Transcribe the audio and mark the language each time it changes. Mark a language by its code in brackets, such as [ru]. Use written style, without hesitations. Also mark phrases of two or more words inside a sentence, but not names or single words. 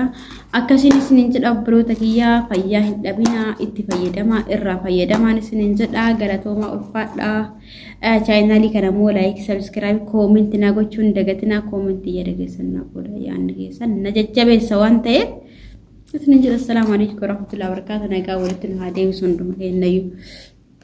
[om] Akkasiin isiniin jedha obboloota kiyyaa fayyaa hin dhabinaa itti fayyadamaa irraa fayyadamaan isiniin jedha galatoomaa ulfaadhaa. Chaayinaalii kana immoo [en] laayik sabskiraayib koomentii [om] naa gochuun dagatinaa koomentii yaada keessan naa godha yaadni keessan na jajjabeessa waan ta'eef. [ar] Assalamu alaikum warahmatullahi wabarakatuh. [om] Nagaa walitti nu haa deebisuun dhuma kennayyuu.